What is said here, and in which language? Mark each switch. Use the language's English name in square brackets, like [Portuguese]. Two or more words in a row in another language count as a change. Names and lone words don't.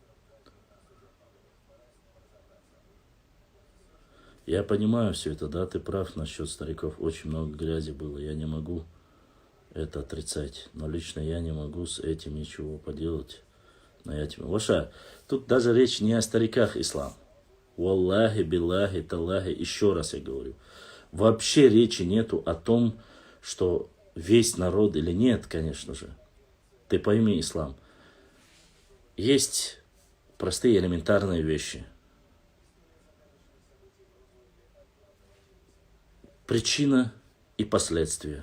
[Russian] Я понимаю все это, да, ты прав насчет стариков. Очень много грязи было, я не могу это отрицать. Но лично я не могу с этим ничего поделать. Ваша, тут даже речь не о стариках ислам. [Arabic] والله بالله تالله, [Russian] еще раз я говорю. Вообще речи нету о том, что весь народ или нет, конечно же. Ты пойми, ислам. Есть простые элементарные вещи. Причина и последствия.